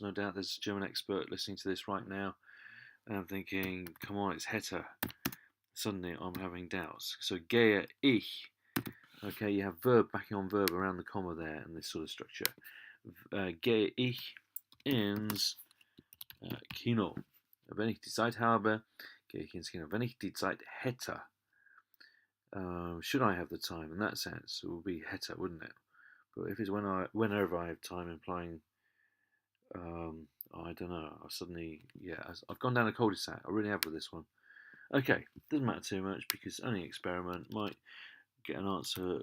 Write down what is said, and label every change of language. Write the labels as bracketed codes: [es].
[en] No doubt there's a German expert listening to this right now. And I'm thinking, come on, it's hätte. Suddenly I'm having doubts. [de] So gehe ich. [en] Okay, you have verb backing on verb around the comma there in this sort of structure. [de] Gehe ich ins Kino. Wenn ich die Zeit habe, gehe ich ins Kino. Wenn ich die Zeit hätte, [en] should I have the time? In that sense, it would be hätte, wouldn't it? But if it's whenever I have time, implying, I don't know. I've gone down a cul-de-sac. I really have with this one. Okay, doesn't matter too much because only experiment. Might get an answer.